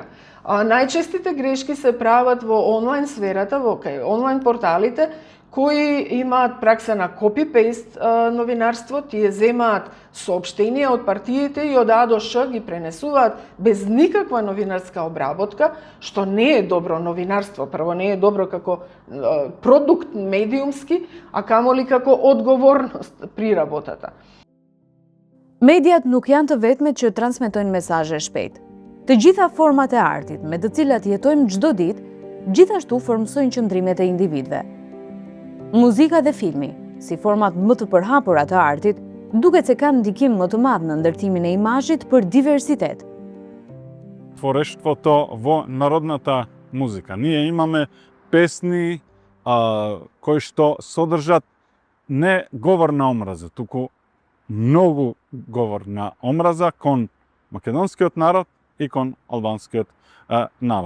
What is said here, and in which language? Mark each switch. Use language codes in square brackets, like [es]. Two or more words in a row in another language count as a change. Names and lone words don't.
[mk] Најчестите грешки се прават во онлайн сферата, во онлайн порталите, кои имаат пракса на копи-пейст новинарство, тие земаат соопштенија од партиите и од А до Ш ги пренесуваат без никаква новинарска обработка, што не е добро новинарство. Прво, не е добро како продукт медиумски, а камоли како одговорност при работата. [sq] Медијат nuk janë të vetme që transmetojnë mesazhe shpejt. Të gjitha format e artit me të cilat jetojmë çdo ditë, gjithashtu formsojnë qëndrimet e individëve. Muzika dhe filmi, si format më të përhapura të artit, duket se kanë ndikim më të madh në ndërtimin e imazhit për diversitet. [mk] Творештвото во народната музика. Ние имаме песни кои што содржат не говор на омраза, туку многу говор на омраза кон македонскиот народ и кон албанскиот народ.